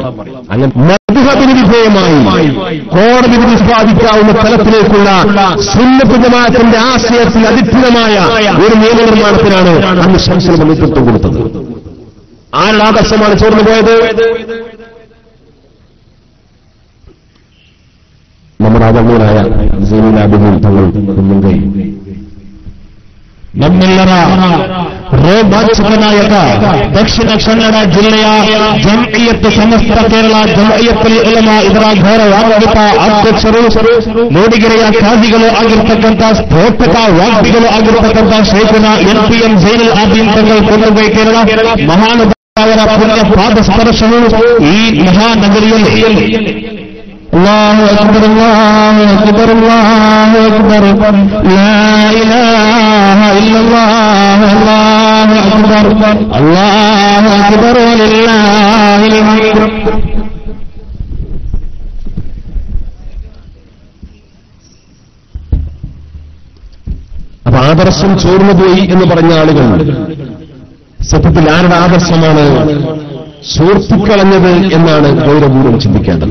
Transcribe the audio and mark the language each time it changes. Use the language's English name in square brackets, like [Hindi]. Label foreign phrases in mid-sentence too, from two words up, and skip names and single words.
[Malayalam] അങ്ങനെ മദ്ഹബിന് വിധേയമായി കോടതി വിധി സ്ഥാപിക്കാവുന്ന തലത്തിലേക്കുള്ള സുന്നത്ത് ജമാഅത്തിന്റെ ആശയത്തിൽ അധിഷ്ഠിതമായ ഒരു നിയമനിർമ്മാണത്തിനാണ് അന്ന് ശംസുൽ ഉലമ നേതൃത്വം കൊടുത്തത്. ആരുടെ ആദർശമാണ് ചോർന്നു പോയത്? നമ്മുടെ ആദരണീയനായ സൈനുൽ ആബിദീൻ തങ്ങൾ മുൻകൈ [Kannada] ನಮ್ಮೆಲ್ಲರ ರೋಮಾಂಚಕನಾಯಕ ದಕ್ಷಿಣ ಕನ್ನಡ ಜಿಲ್ಲೆಯ ಜಮ್ಇಯತ್ ಸಮಸ್ತ ಕೇರಳ ಜಮ್ಇಯತ್ ಉಲಮಾ ಇದರ ಗೌರವಾನ್ವಿತ ಅಧ್ಯಕ್ಷರು, ಮೂಡಿಗೆರೆಯ ಖಾಜಿಗಳು ಆಗಿರ್ತಕ್ಕಂಥ ಸ್ಫೋಟಕ ವಾಗ್ಮಿಗಳು ಆಗಿರ್ತಕ್ಕಂಥ ಶೇಖುನ NPM ಸೈನುಲ್ ಆಬೀದೀನ್ ತಂಗಳು ಕೊಂಡಗೈ ಕೇರಳ ಮಹಾನುಭಾವರ ಪುಣ್ಯ ಪಾದ ಸ್ಪರ್ಶವು ಈ ಮಹಾನಗರಿಯಲ್ಲಿ [Arabic] الله أكبر الله أكبر الله أكبر لا إله إلا الله الله أكبر الله أكبر ولله الحمد. [Malayalam] അപ്പൊ ആദർശം ചോർന്നുപോയി എന്ന് പറഞ്ഞ ആളുകൾ സത്യത്തിൽ ആരുടെ ആദർശമാണ് ചോർത്തിക്കളഞ്ഞത് എന്നാണ് ഗൗരവപൂർവ്വം ചിന്തിക്കേണ്ടത്.